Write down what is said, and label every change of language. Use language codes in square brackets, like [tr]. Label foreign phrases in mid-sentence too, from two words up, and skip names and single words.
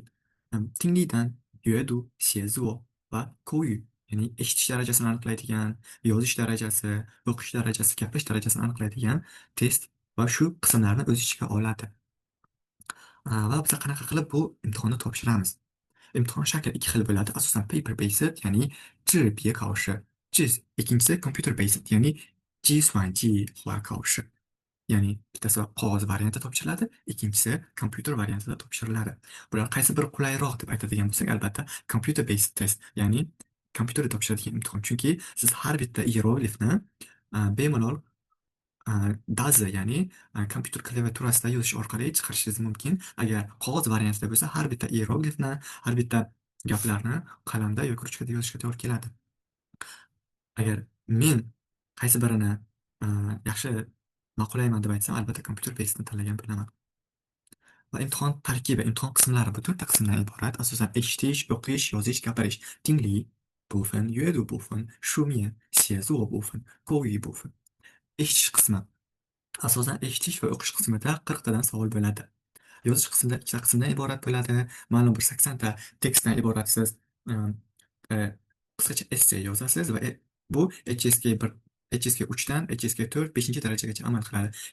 [uz] Tinglidan [zh] 阅读、写作 [uz] va kouyu, ya'ni eshitish darajasini aniqlaydigan, yozish darajasi, o'qish darajasi, gapirish darajasini aniqlaydigan test va shu qismlarni o'z ichiga oladi. Va biz qanaqa qilib bu imtihonni topshiramiz? Imtihon shakli ikki xil bo'ladi. Asosan [en] paper based, [uz] ya'ni [zh] 纸笔考试. [uz] Ikkinchisi [en] computer based, [uz] ya'ni [zh] 计算机化考试. [uz] Ya'ni bittasi qog'oz variantida topshiriladi, ikkinchisi kompyuter variantida topshiriladi. Bular qaysi biri qulayroq deb aytadigan bo'lsak, albatta [en] computer based test, [uz] ya'ni kompyuterda topshiradigan imtihon. Chunki siz har bitta hieroglifni bemalol dazi, ya'ni kompyuter klaviaturasida yozish orqali chiqarishingiz mumkin. Agar qog'oz variantida bo'lsa, har bitta hieroglifni, har bitta gaplarni qalamda yoki ruchkada yozishga to'g'ri keladi. Agar men qaysi birini yaxshi ma'qullayman deb aytsam, albatta kompyuter bestni tanlagan bo'laman. Va imtihon tarkibi, imtihon qismlari bu 4 ta qismdan iborat. Asosan eshitish, o'qish, yozish, gapirish. [zh] Tingli 部分、阅读部分、书面、写作部分、口语部分. [uz] Eshitish qismi. Asosan eshitish va o'qish qismida 40 tadan savol bo'ladi. Yozish qismida 2 ta qismdan iborat bo'ladi. Ma'lum bir 80 ta tekstdan iborat siz qisqacha essay yozasiz va bu HSK 1, HSK 3 dan HSK 4, 5 darajagacha amal qiladi.